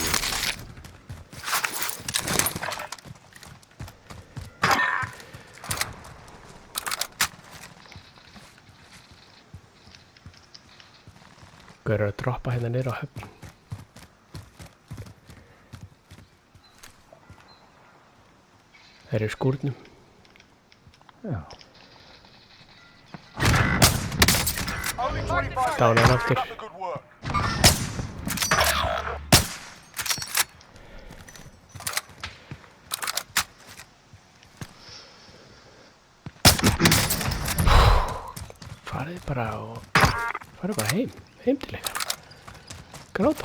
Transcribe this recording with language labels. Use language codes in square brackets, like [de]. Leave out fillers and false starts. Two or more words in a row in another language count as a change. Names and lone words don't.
[is] Þeir eru að droppa hérna niður á höfn. Þeir eru í skúrnum. Já. [en] Only 25 [is] Dánar [en] minutes. [is] aftur. [en] Keep up the good work. [is] Farið bara heim til ykkar. Gráta.